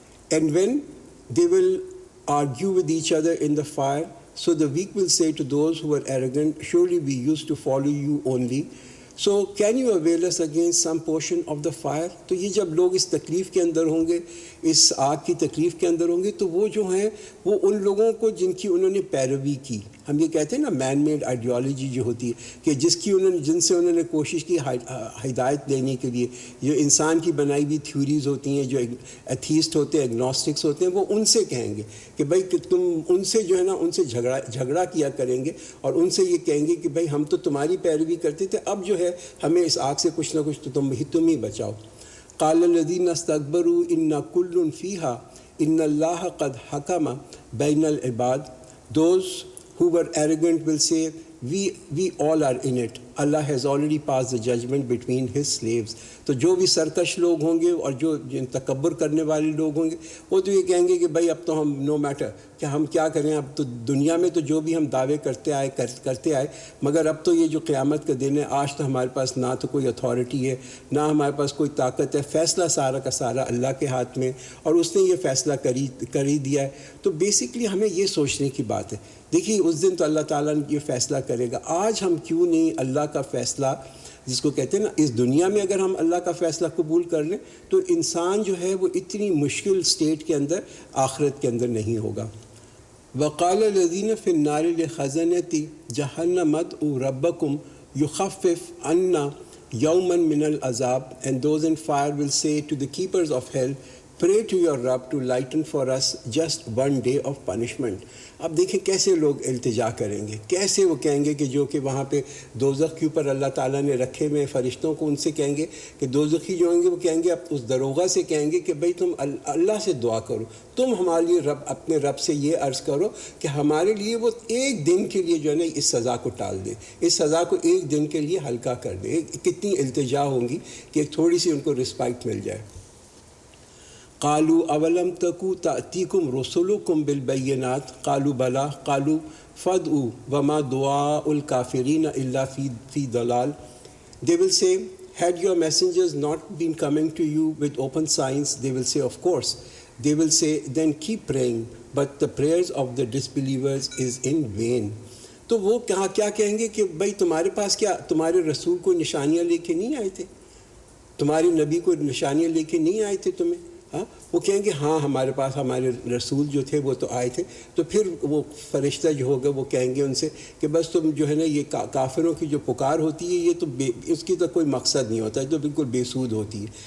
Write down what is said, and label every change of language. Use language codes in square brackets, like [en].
[en] And when they will argue with each other in the fire, so the weak will say to those who are arrogant, surely we used to follow you only. So can you avail us against some portion of the fire. [ur] تو یہ جب لوگ اس تکلیف کے اندر ہوں گے، اس آگ کی تکلیف کے اندر ہوں گے، تو وہ جو ہیں وہ ان لوگوں کو جن کی انہوں نے پیروی کی، ہم یہ کہتے ہیں نا مین میڈ آئیڈیالوجی جو ہوتی ہے کہ جن سے انہوں نے کوشش کی ہدایت لینے کے لیے، جو انسان کی بنائی ہوئی تھیوریز ہوتی ہیں، جو ایتھیسٹ ہوتے ہیں، ایگنوسٹکس ہوتے ہیں، وہ ان سے کہیں گے کہ بھائی کہ تم ان سے جو ہے نا ان سے جھگڑا کیا کریں گے اور ان سے یہ کہیں گے کہ بھائی ہم تو تمہاری پیروی کرتے تھے، اب جو ہے ہمیں اس آگ سے کچھ نہ کچھ تو تم ہی بچاؤ. [ar] قال الذین استکبروا انا کل فیہا ان اللہ قد حکم بین العباد. [en] Those who were arrogant will say, we all are in it. Allah has already passed the judgment between his slaves. [ur] تو جو بھی سرکش لوگ ہوں گے اور جو تکبر کرنے والے لوگ ہوں گے وہ تو یہ کہیں گے کہ بھائی اب تو ہم نو میٹر کہ ہم کیا کریں، اب تو دنیا میں تو جو بھی ہم دعوے کرتے آئے مگر اب تو یہ جو قیامت کا دن ہے آج تو ہمارے پاس نہ تو کوئی اتھارٹی ہے نہ ہمارے پاس کوئی طاقت ہے، فیصلہ سارا کا سارا اللہ کے ہاتھ میں، اور اس نے یہ فیصلہ کر ہی دیا ہے. تو بیسکلی ہمیں یہ سوچنے کی بات ہے. دیکھیے اس دن تو اللہ تعالیٰ نے یہ فیصلہ کرے گا. آج ہم کیوں نہیں اللہ کا فیصلہ، جس کو کہتے ہیں نا اس دنیا میں اگر ہم اللہ کا فیصلہ قبول کر لیں تو انسان جو ہے وہ اتنی مشکل سٹیٹ کے اندر آخرت کے اندر نہیں ہوگا. [ar] وقال الذین فی النار لخزنۃ جہنم ادعوا ربکم یخفف عنا یوما من العذاب. [en] And those in fire will say to the keepers of hell, pray to your Rabb to lighten for us just one day of punishment. [ur] اب دیکھیں کیسے لوگ التجا کریں گے، کیسے وہ کہیں گے کہ جو کہ وہاں پہ دوزخ کے اوپر اللہ تعالیٰ نے رکھے ہوئے فرشتوں کو، ان سے کہیں گے کہ دوزخی جو ہوں گے وہ کہیں گے اس دروغہ سے کہیں گے کہ بھئی تم اللہ سے دعا کرو، تم ہمارے لیے اپنے رب سے یہ عرض کرو کہ ہمارے لیے وہ ایک دن کے لیے جو ہے نا اس سزا کو ٹال دے، اس سزا کو ایک دن کے لیے ہلکا کر دے. کتنی التجا ہوں گی کہ ایک تھوڑی سی ان کو رسپائٹ مل جائے. [ar] قالوا اولم تکو تأتیکم رسلکم بالبینات قالوا بلا قالوا فادعوا وما دعاء الکافرین الا فی ضلال. [en] They will say, had your messengers not been coming to you with open signs? They will say, of course. They will say, then keep praying, but the prayers of the disbelievers is in vain. [ur] تو وہ کیا کہیں گے کہ بھائی تمہارے پاس کیا تمہارے رسول کو نشانیاں لے کے نہیں آئے تھے، تمہاری نبی کو نشانیاں لے کے نہیں آئے تھے تمہیں؟ وہ کہیں گے ہاں ہمارے پاس ہمارے رسول جو تھے وہ تو آئے تھے. تو پھر وہ فرشتہ جو ہوگا وہ کہیں گے ان سے کہ بس تم جو ہے نا یہ کافروں کی جو پکار ہوتی ہے یہ تو اس کی تو کوئی مقصد نہیں ہوتا ہے، تو بالکل بے سود ہوتی ہے.